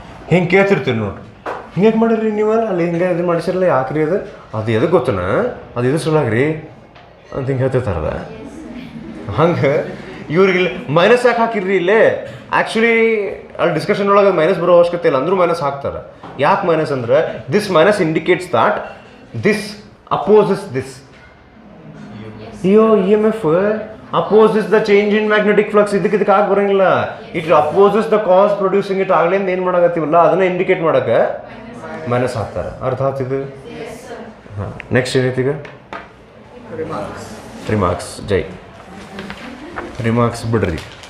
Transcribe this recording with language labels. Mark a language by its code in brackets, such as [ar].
[kn] ಹಿಂಗೆ ಕೇಳ್ತಿರ್ತೀರಿ ನೋಡ್ರಿ, ಹಿಂಗೆ ಮಾಡಿರಿ ನೀವು ಅಲ್ಲಿ ಹಿಂಗೆ ಇದು ಮಾಡಿಸಿರಲ್ಲ, ಯಾಕ್ರಿ ಅದು ಎದಕ್ಕೆ ಗೊತ್ತನ, ಅದು ಇದು ಸುಳ್ಳಾಗ್ರಿ ಅಂತ ಹಿಂಗೆ ಹೇಳ್ತಿರ್ತಾರದ. ಹಂಗೆ ಇವ್ರಿಗೆ ಮೈನಸ್ ಯಾಕೆ ಹಾಕಿರ್ರಿ ಇಲ್ಲೇ? ಆ್ಯಕ್ಚುಲಿ ಅಲ್ಲಿ ಡಿಸ್ಕಷನ್ ಒಳಗೆ ಮೈನಸ್ ಬರೋ ಅವಶ್ಯಕತೆ ಇಲ್ಲ, ಅಂದರೂ ಮೈನಸ್ ಹಾಕ್ತಾರೆ. ಯಾಕೆ ಮೈನಸ್ ಅಂದ್ರೆ [en] This minus indicates that this opposes this. EMF opposes the change in magnetic flux. [kn] ಇದಕ್ಕೆ ಆಗಿ ಬರೋಂಗಿಲ್ಲ. [en] It opposes the cause producing it. [kn] ಆಗ್ಲಿಂದ ಏನು ಮಾಡಕತ್ತೀವಲ್ಲ ಅದನ್ನ ಇಂಡಿಕೇಟ್ ಮಾಡಕ್ಕೆ ಮೈನಸ್ ಹಾಕ್ತಾರೆ. ಅರ್ಥ ಆಗ್ತಿದ್ದು? ಹಾಂ. ನೆಕ್ಸ್ಟ್ ಏನೈತಿ ಈಗ? ರಿಮಾರ್ಕ್ಸ್. ಜೈ ರಿಮಾರ್ಕ್ಸ್ ಬಿಡ್ರಿ.